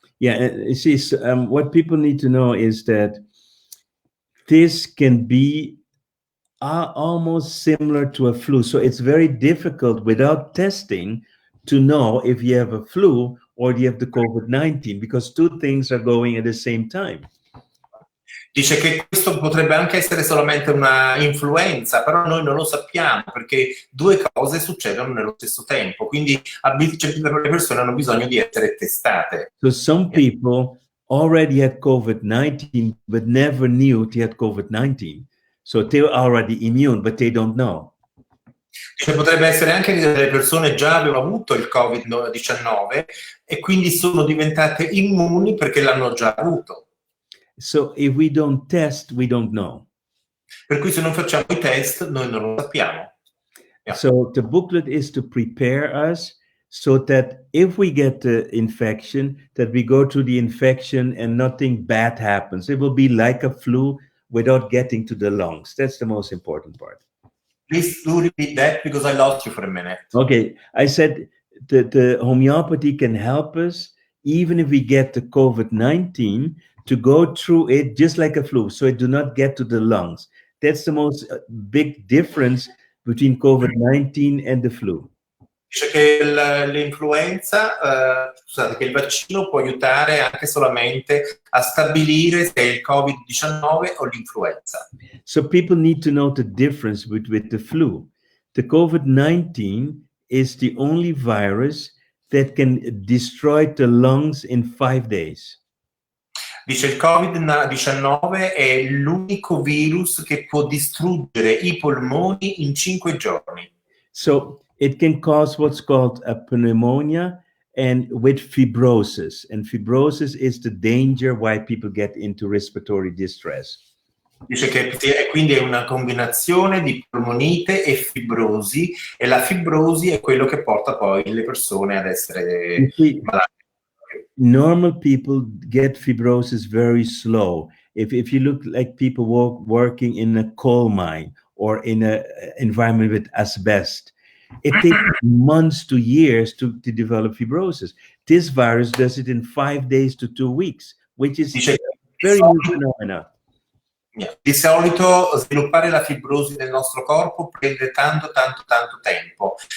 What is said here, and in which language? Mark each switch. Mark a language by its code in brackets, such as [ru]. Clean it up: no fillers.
[en] Yeah, you see, what people need to know is that this can be almost similar to a flu. So it's very difficult without testing to know if you have a flu or you have the COVID-19, because 2 things are going at the same time. [it] Dice che questo potrebbe anche essere solamente una influenza, però noi non lo sappiamo perché 2 cose succedono nello stesso tempo, quindi le persone hanno bisogno di essere testate. [en] So some people already had COVID-19 but never knew they had COVID-19. So they're already immune, but they don't know. [it] Dice, potrebbe essere anche che delle persone già avevano avuto il Covid-19 e quindi sono diventate immuni perché l'hanno già avuto. [en] So if we don't test, we don't know. [it] Per cui se non facciamo i test, noi non lo sappiamo. [en] Yeah. So the booklet is to prepare us so that if we get the infection, that we go through the infection and nothing bad happens. It will be like a flu without getting to the lungs. That's the most important part. Please do repeat that because I lost you for a minute. Okay, I said the homeopathy can help us even if we get the COVID-19, to go through it just like a flu, so it do not get to the lungs. That's the most big difference between COVID-19 and the flu. [it] Dice che l'influenza, scusate, che il vaccino può aiutare anche solamente a stabilire se è il Covid-19 o l'influenza. [en] So people need to know the difference with the flu. The COVID-19 is the only virus that can destroy the lungs in 5 days. [it] Dice il Covid-19 è l'unico virus che può distruggere i polmoni in 5 giorni. [en] So it can cause what's called a pneumonia and with fibrosis. And fibrosis is the danger why people get into respiratory distress. [it] Dice che quindi è una combinazione di polmonite e fibrosi, e la fibrosi è quello che porta poi le persone ad essere malate. [en] Normal people get fibrosis very slow. If you look like people working in a coal mine or in an environment with asbestos, it takes months to years to develop fibrosis. This virus does it in 5 days to 2 weeks, which is very new phenomena. [it] Di solito sviluppare la fibrosi nel nostro corpo prende tanto tempo.